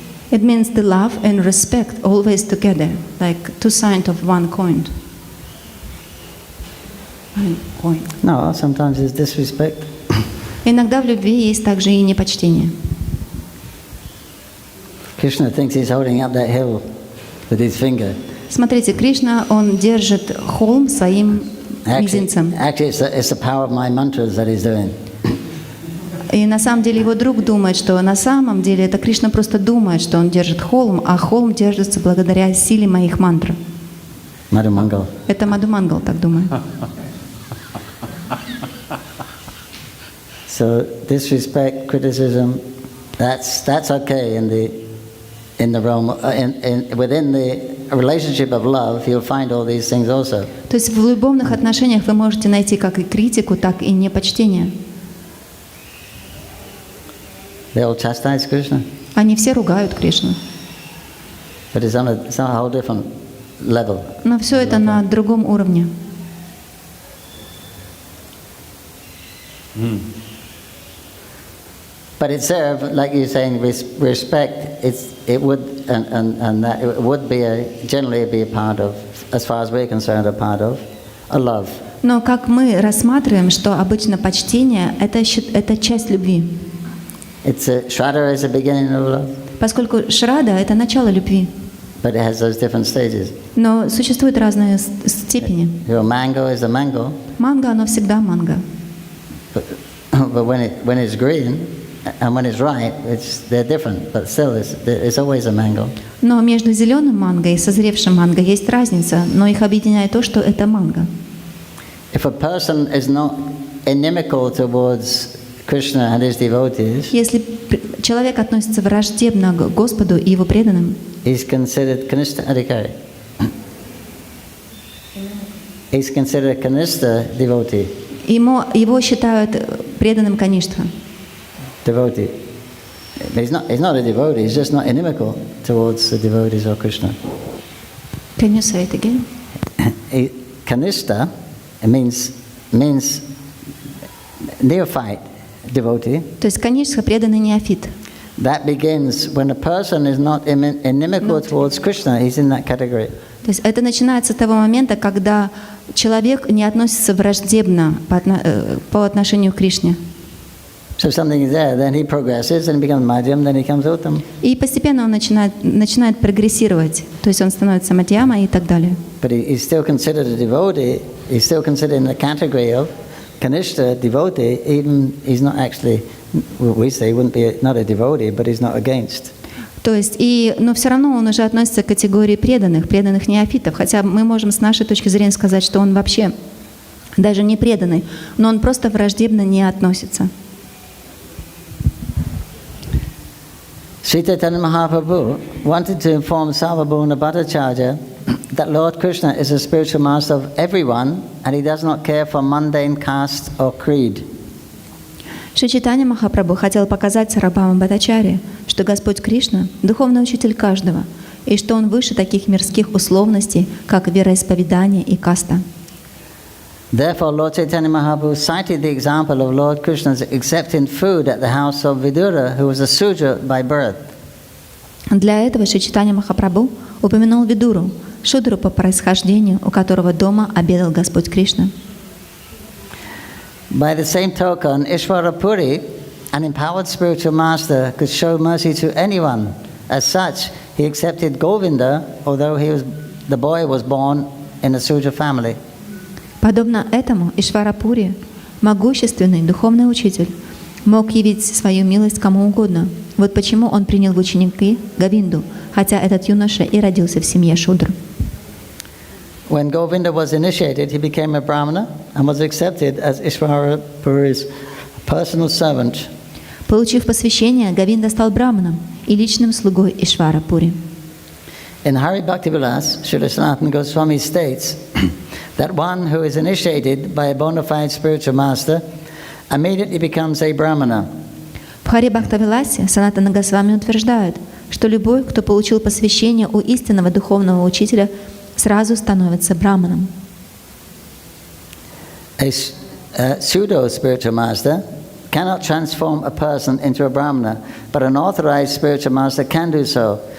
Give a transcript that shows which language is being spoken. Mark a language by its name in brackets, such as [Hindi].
[English] It means the love and respect always together, like two sides of one coin. No, sometimes it's disrespect. [Russian] Иногда в любви есть также и непочтение. [English] Krishna thinks he's holding up that hill with his finger. [Russian] Смотрите, Кришна, он держит холм своим мизинцем. [English] Actually, it's the power of my mantras that he's doing. [Russian] И на самом деле его друг думает, что на самом деле это Кришна просто думает, что он держит холм, а холм держится благодаря силе моих мантр. [English] Madhu Mangal. [Russian] Это Мадху Мангал так думает. [English] So disrespect, criticism, that's okay in the realm within the relationship of love. You'll find all these things also. [Russian] То есть в любовных отношениях вы можете найти как и критику, так и непочтение. [English] They all chastise Krishna, [Russian] Они все ругают Кришну. [English] but it's on a whole different level. [Russian] Но все это на другом уровне. [English] But it's there, like you're saying, respect. It would be generally be a part of, as far as we're concerned, a part of a love. [Russian] Но как мы рассматриваем, что обычно почтение – это часть любви. [English] Shraddha is the beginning of love, [Russian] Поскольку шрада – это начало любви, [English] but it has those different stages. [Russian] но существуют разные степени. [English] Mango is a mango, [Russian] Манго, оно всегда манго. [English] but when it's green and when it's ripe, they're different, but still it's always a mango. [Russian] Но между зеленым манго и созревшим манго есть разница, но их объединяет то, что это манго. [English] If a person is not inimical towards Krishna and his devotees, [Russian] Если человек относится враждебно к Господу и его преданным, [English] he's considered kanishta adhikari. He's considered a kanishta devotee. [Russian] его считают преданным Каништха. [English] Devotee. He's not a devotee, he's just not inimical towards the devotees of Krishna. Can you say it again? Kanishta means neophyte devotee. [Russian] То есть Каништха преданный неофит. [English] That begins when a person is not inimical towards Krishna, he's in that category. [Russian] То есть это начинается с того момента, когда человек не относится враждебно по отношению к Кришне. [English] So something is there, then he progresses and becomes Madhyam, then he becomes Uttam. [Russian] И постепенно он начинает прогрессировать, то есть он становится Мадьяма и так далее. [English] But he's still considered a devotee, he's still considered in the category of Kanishta devotee, even he's not actually, we say he wouldn't be not a devotee, but he's not against. [Russian] То есть, но все равно он уже относится к категории преданных неофитов, хотя мы можем с нашей точки зрения сказать, что он вообще даже не преданный, но он просто враждебно не относится. [English] Sri Caitanya Mahaprabhu wanted to inform Sarvabhauma Bhattacharya that Lord Krishna is a spiritual master of everyone and he does not care for mundane caste or creed. [Russian] Шри Чайтанья Махапрабху хотел показать Сарвабхаума Бхаттачарье, что Господь Кришна – духовный учитель каждого, и что Он выше таких мирских условностей, как вероисповедание и каста. [English] Therefore, Lord Caitanya Mahaprabhu cited the example of Lord Krishna's accepting food at the house of Vidura, who was a Sudra by birth. [Russian] Для этого Шри Чайтанья Махапрабху упомянул Видуру, шудру по происхождению, у которого дома обедал Господь Кришна. [English] By the same token, Ishvara Puri, an empowered spiritual master, could show mercy to anyone. As such, he accepted Govinda, although the boy was born in a Sudra family. [Russian] Подобно этому Ишварапури, могущественный духовный учитель, мог явить свою милость кому угодно. Вот почему он принял в ученики Говинду, хотя этот юноша и родился в семье шудр. [English] When Govinda was initiated, he became a Brahmana and was accepted as Ishvara Puri's personal servant. [Russian] Получив посвящение, Говинда стал браманом и личным слугой Ишварапури. [English] In Hari Bhaktivilas, Srila Sanatana Goswami states that one who is initiated by a bona fide spiritual master immediately becomes a Brahmana. [Russian] В Хари Бхактавиласе Санатана Госвами утверждает, что любой, кто получил посвящение у истинного духовного учителя, сразу становится браманом. [English] A pseudo spiritual master cannot transform a person into a Brahmana, but an authorized spiritual master can do so.